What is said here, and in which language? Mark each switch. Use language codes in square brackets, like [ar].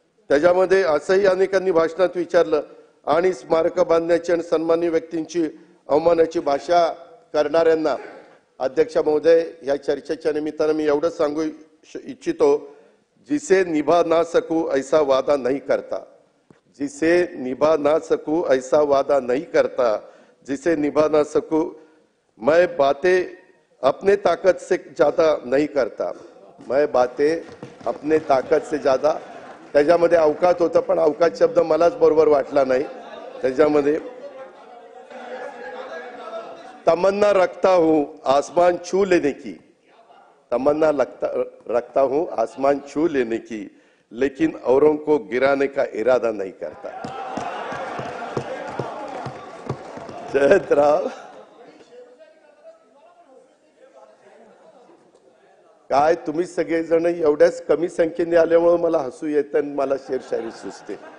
[mr] त्याच्यामध्ये असंही अनेकांनी भाषणात विचारलं आणि स्मारक बांधण्याची आणि सन्माननीय व्यक्तींची अवमानाची भाषा करणाऱ्यांना अध्यक्ष महोदय या चर्चेच्या निमित्तानं मी एवढं सांगू इच्छितो, [hi] जिसे निभा ना सकूं ऐसा वादा नहीं करता, जिसे निभा ना सकूं ऐसा वादा नहीं करता, जिसे निभा ना सकूं मैं बातें अपने ताकत से ज्यादा नहीं करता, मैं बातें अपने ताकत से ज्यादा। [mr] त्याच्यामध्ये अवकात होतं, पण अवकात शब्द मलाच बरोबर वाटला नाही। [hi] त्याच्यामध्ये तमन्ना रखता हूं आसमान छू लेने की, तमन्ना रखता हूं आसमान छू लेने की, लेकिन औरों को गिराने का इरादा नहीं करता। [mr] जयंतराव, काय तुम्ही सगळेजण एवढ्याच कमी संख्येने आल्यामुळे मला हसू येतं आणि मला शेरशायरी सुचते।